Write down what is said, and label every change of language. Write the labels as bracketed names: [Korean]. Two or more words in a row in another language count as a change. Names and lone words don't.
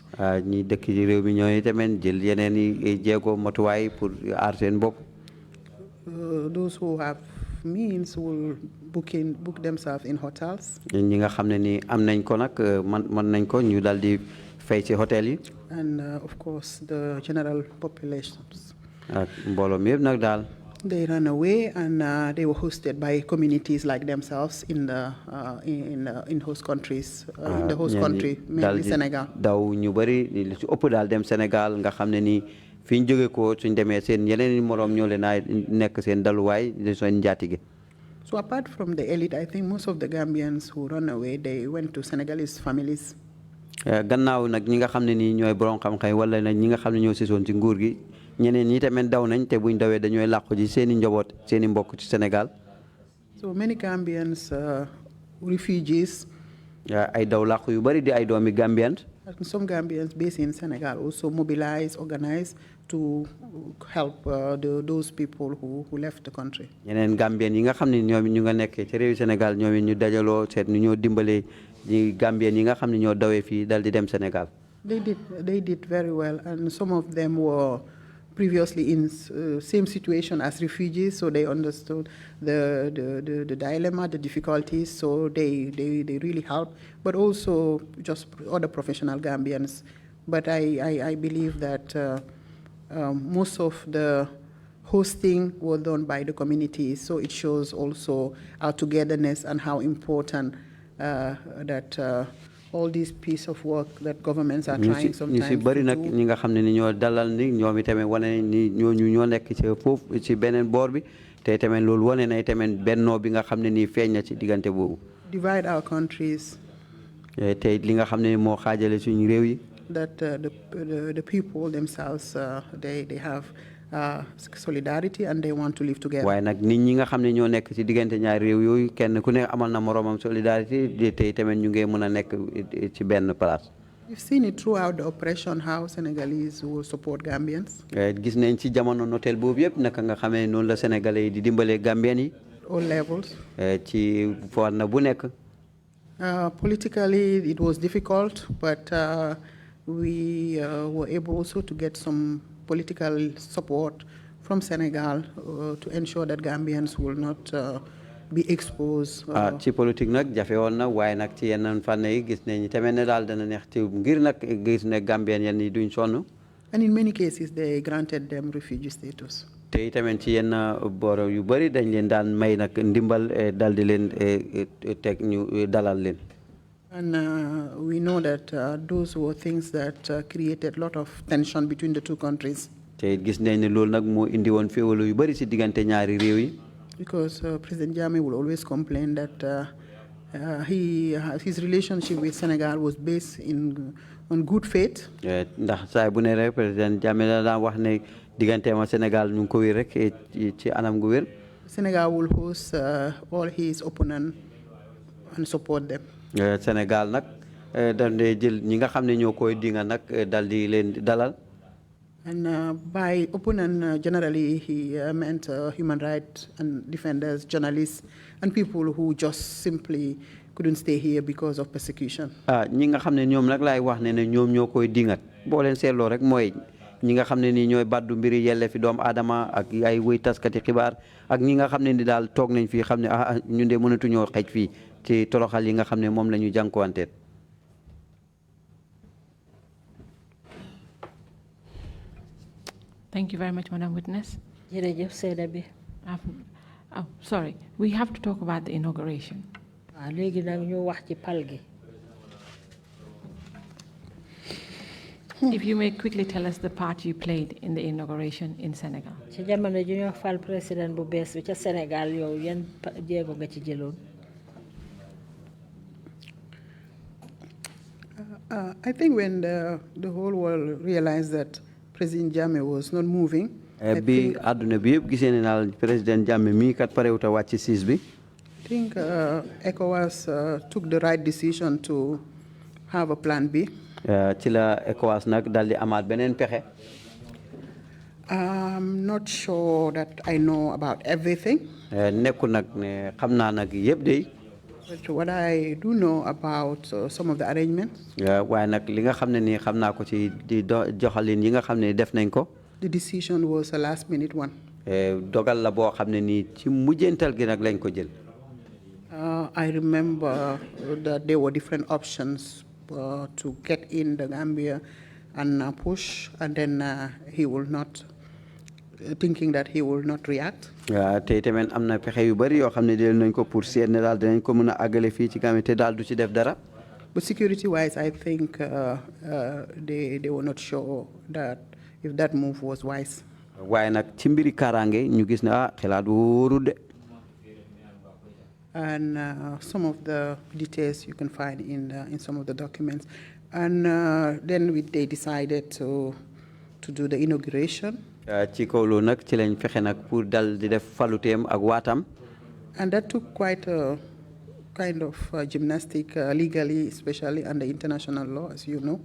[Wolof] ñi dëkk ci réew mi ñooy tamit jël yeneen i jéego matuwaay pour aar seen bopp. [English] Those who have means will book themselves in hotels. [Wolof] ñi nga xam ne ni am nañ ko nag mën nañ ko ñu daal di fay ci hôtel yi. [English] And of course the general populations. [Wolof] Ak mbooloo mi yëpp nag daal. [English] They ran away and they were hosted by communities like themselves in the host countries, in the host country, mainly Senegal. [Wolof] Daw ñu bari li ci ëpp daal dem Sénégal nga xam ne ni fi ñu jóge ko suñ demee seen yeneen moroom ñoo leen a nekk seen daluwaay di seen njaatige. [English] So apart from the elite, I think most of the Gambians who run away, they went to Senegalese families. [Wolof] Gannaaw nag ñi nga xam ne ni ñooy borom xam-xam wala nag ñi nga xam ne ñoo sisoon ci nguur gi ñeneen ñi tamit daw nañ te buñ dawee dañooy làqu ji seen i njaboot seen i mbokk ci Sénégal. [English] So many Gambians, refugees. [Wolof] ay daw làqu yu bari di ay doomi Gambians. [English] Some Gambians based in Senegal also mobilize, organize to help those people who left the country. [Wolof] ñeneen Gambien yi nga xam ne ñoom ñu nga nekkee ci réewi Sénégal ñoom ñu dajaloo seet nu ñoo dimbalee ñi Gambien yi nga xam ne ñoo dawee fii dal di dem Sénégal. [English] They did very well, and some of them were previously in same situation as refugees, so they understood the dilemma, the difficulties, so they really helped, but also just other professional Gambians. But I believe that most of the hosting was done by the community, so it shows also our togetherness and how important that all these piece of work that governments are trying sometimes to do. [Wolof] bari nak ñi nga xamne ni ñoo dalal ni ñoom itamit wane ni ñoo nekk ci foofu ci beneen boor bi te itamit loolu wane na itamit bennoo bi nga xamne ni feeñ na ci diggante boobu. [English] Divide our countries. [Wolof] te li nga xamne moo xaajale suñu réew yi. [English] That the people themselves they have solidarity and they want to live together. [Wolof] waaye nag nit ñi nga xam ne ñoo nekk ci diggante ñaari réew yooyu kenn ku ne amal na moromam solidarité te tamit ñu ngi mën a nekk ci benn place. [English] We've seen it throughout the oppression how Senegalese will support Gambians. [Wolof] gis nañ ci jamono notel boobu yëpp naka nga xamee noonu la Sénégalais yi di dimbalee Gambien yi. [English] All levels. [Wolof] ci foor na bu nekk. [English] Politically it was difficult, but we were able also to get some political support from Senegal to ensure that Gambians will not be exposed. [Wolof] ci politique nag jafe woon na waaye nag ci yenn fànn yi gis nañu tamit ne daal dana neex ci ngir nag gis ne Gambien yenn yi duñ sonn. [English] And in many cases they granted them refugee status. [Wolof] te tamit ci yenn boor yu bari dañ leen daan may nag ndimbal dal di leen teg ñu dalal leen. [English] And we know that those were things that created a lot of tension between the two countries. [Wolof] te gis nañ ne loolu nag moo indi woon féewalo yu bari ci diggante ñaari réew yi. [English] Because President Jammeh will always complain that his relationship with Senegal was based on good faith. [Wolof] ndax saa bu ne rek président Jammeh la daan wax ne digganteem ak Sénégal ñu ngi ko wér rek ci anam gu wér. [English] Senegal will host all his opponents and support them. [Wolof] Sénégal nag dañ dee jël ñi nga xam ne ñoo koy dinga nag dal di leen dalal. [English] And by opponent, generally he meant human rights and defenders, journalists, and people who just simply couldn't stay here because of persecution. [Wolof] ñi nga xam ne ñoom nag laay wax ne ñoom ñoo koy dingat boo leen seetloo rek mooy ñi nga xam ne nii ñooy baddu mbiri yelle fi doomu aadama ak ay wëy taskati xibaar ak ñi nga xam ne ni daal toog nañ fii xam ne ñun de mënatuñoo xej fii ci toroxal yi nga xam ne moom la ñu jànkuwanteet. [English] Thank you very much, Madam Witness. [Wolof] jërëjëf seeda bi. [English] Sorry, we have to talk about the inauguration. [Wolof] léegi nag ñu wax ci pal gi. [English] If you may quickly tell us the part you played in the inauguration in Senegal. [Wolof] ci jamono ji ñoo fal président bu bees bi ca Sénégal yow yan jéego nga ci jëloon. [English] I think when the whole world realized that President Jammeh was not moving. [Wolof] bi àdduna bi yëpp gisee ne naal président Jammeh mii kat parewut a wàcc siis bi. [English] I think ECOWAS took the right decision to have a plan B. [Wolof] ci la ECOWAS nag dal di amaat beneen pexe. [English] I'm not sure that I know about everything. [Wolof] nekkul nag ne xam naa nag yëpp de. [English] But what I do know about some of the arrangements. [Wolof] waaye nag li nga xam ne nii xam naa ko ci di joxalin yi nga xam ne def nañ ko. [English] The decision was a last minute one. [Wolof] dogal la boo xam ne nii ci mujjantal gi nag lañ ko jël. [English] I remember that there were different options to get in the Gambia and push, and then he will not, thinking that he will not react. [Wolof] te tamit am na pexe yu bari yoo xam ne jël nañ ko pour seet ne daal dinañ ko mën a àggale fii ci Gambie te daal du ci def dara. [English] But security-wise, I think they were not sure that if that move was wise. [Wolof] waaye nag ci mbiri kaaraange ñu gis ne xelaat wóorul de. [English] And some of the details you can find in some of the documents. And then they decided to do the inauguration. [Wolof] ci kaw loolu nag ci lañ fexe nag pour dal di def faluteem ak waatam. [English] And that took quite a kind of gymnastic legally, especially under international law, as you know.